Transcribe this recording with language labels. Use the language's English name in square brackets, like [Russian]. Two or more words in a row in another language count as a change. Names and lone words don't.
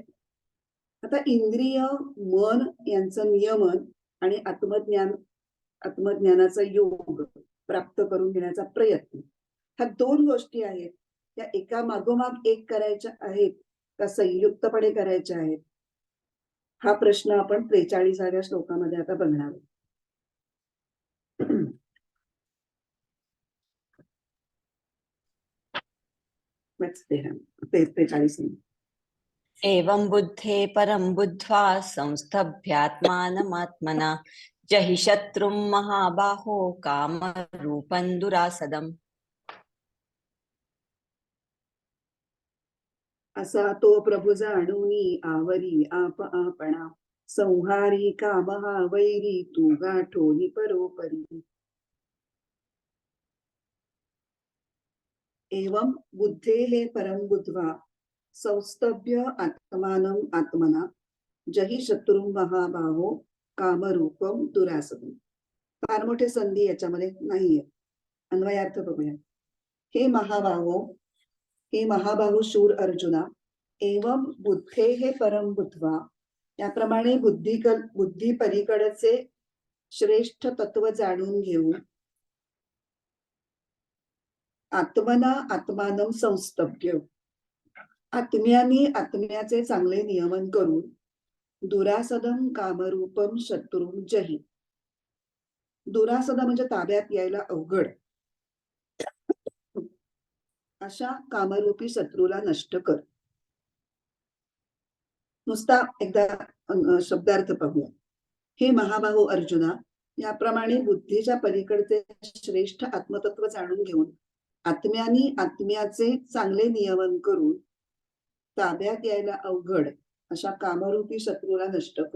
[Marathi] आता इंद्रिय मन यांचं नियमन आणि आत्मज्ञानाचा योग प्राप्त करून घेण्याचा प्रयत्न, ह्या दोन गोष्टी आहेत त्या एका मागोमाग एक करायच्या आहेत का संयुक्तपणे करायच्या आहेत, हा प्रश्न आपण 43व्या श्लोकामध्ये आता बघणार आहोत. वाचते 43. [Sanskrit] एवं बुद्धे परं बुद्ध्वा संस्तभ्यात्मानमात्मना जहि शत्रुं महाबाहो कामरूपं दुरासदम्. [Marathi] असा तो प्रभु जाणूनी आवरी आप आपणा संहारी कामहा वैरी तू गाठोनी परोपरी. [Sanskrit] एवं बुद्धेः परं बुद्ध्वा संस्तभ्य आत्मानं आत्मना, जही शत्रू महाबाहो कामरूपम दुरासदम. [Marathi] फार मोठे संधी याच्यामध्ये नाहीये. अन्वयार्थ बघूया. हे महाबाहू शूर अर्जुना, [Sanskrit] एवं बुद्धे हे परम बुद्ध्वा, [Marathi] याप्रमाणे बुद्धी पलीकडचे श्रेष्ठ तत्व जाणून घेऊन [Sanskrit] आत्मना आत्मानं संस्तभ्य, [Marathi] आत्म्याने आत्म्याचे चांगले नियमन करून [Sanskrit] दुरासदम कामरूपम शत्रुं जही. [Marathi] दुरासद म्हणजे ताब्यात यायला अवघड अशा कामरूपी शत्रूला नष्ट कर. नुसता एकदा शब्दार्थ पाहूया. हे महाबाहू अर्जुना, याप्रमाणे बुद्धीच्या पलीकडचे श्रेष्ठ आत्मतत्व जाणून घेऊन आत्म्यानी आत्म्याचे चांगले नियमन करून ताब्यात यायला अवघड अशा कामरूपी शत्रूला नष्ट कर.